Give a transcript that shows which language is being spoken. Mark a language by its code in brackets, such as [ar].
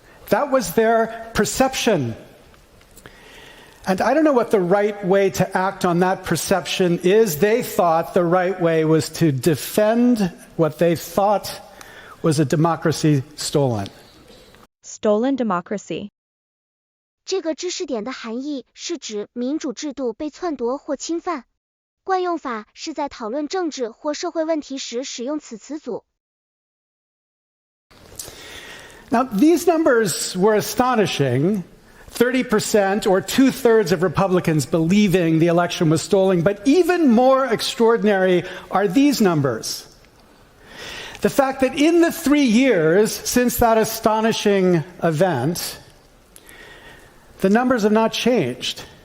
[en] That was their perception. And I don't know what the right way to act on that perception is. They thought the right way was to defend what they thought was a democracy stolen. Stolen democracy. [zh] 这个知识点的含义是指民主制度被篡夺或侵犯。惯用法是在讨论政治或社会问题时使用此词组。 [en] Now, these numbers were astonishing. 30% or 2/3 of Republicans believing the election was stolen. But even more extraordinary are these numbers. The fact that in the 3 years since that astonishing event, the numbers have not changed.